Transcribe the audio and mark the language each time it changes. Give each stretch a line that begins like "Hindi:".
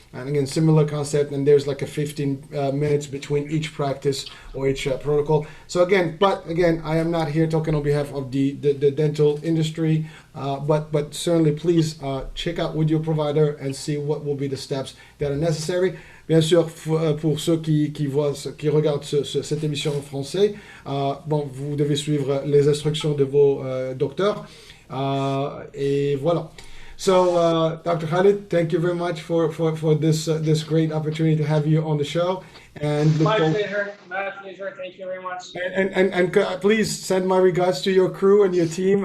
English: And again, similar concept. And there's like a 15 minutes between each practice or each protocol. So again, I am not here talking on behalf of the dental industry. But certainly, please check out with your provider and see what will be the steps that are necessary.
French: Bien sûr, pour ceux qui regardent cette émission en français, vous devez suivre les instructions de vos docteurs. Et voilà.
English: So, Dr. Khalid, thank you very much for this great opportunity to have you on the show. And My pleasure. Thank you very much. And please send my regards to your crew and your team for doing a beautiful demonstration.